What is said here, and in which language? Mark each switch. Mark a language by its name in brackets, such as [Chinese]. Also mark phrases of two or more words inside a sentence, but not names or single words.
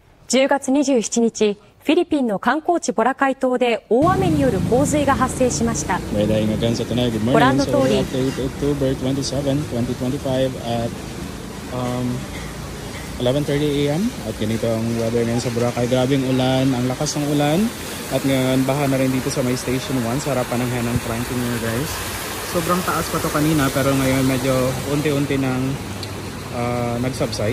[Japanese] 10 月27日、フィリピンの観光地ボラカイ島で大雨による洪水が発生しました。ご覧の通り、 [English] October 27, 2025 at 11:30 AM [Filipino] at ganito ang weather ngayon sa Boracay. Grabing ulan, ang lakas ng ulan at ngayon baha na rin dito sa may Station 1 sa harapan ng Henan Franklin nyo guys. Sobrang taas pa to kanina pero ngayon medyo unti-unti nang nag-subside.